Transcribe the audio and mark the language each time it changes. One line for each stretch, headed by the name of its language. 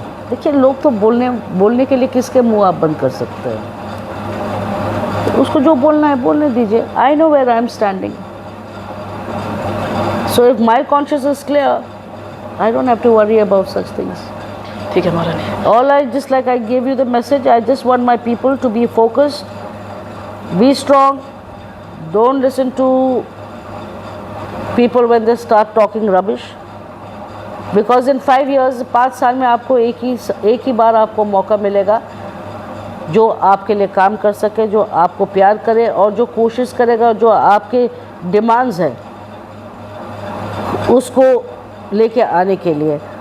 Hindi: देखिए, लोग तो बोलने के लिए किसके मुंह आप बंद कर सकते हैं, तो उसको जो बोलना है बोलने दीजिए।
English: I know where I am standing, so if my conscious is clear, I don't have to worry about such things.
Hindi: ठीक है महारानी।
English: All I gave you the message. I just want my people to be focused, be strong. Don't listen to people when they start talking rubbish. Because in 5 years,
Hindi: 5 साल में आपको एक ही बार आपको मौका मिलेगा, जो आपके लिए काम कर सके, जो आपको प्यार करे और जो कोशिश करेगा, जो आपके डिमांड्स हैं उसको लेके आने के लिए।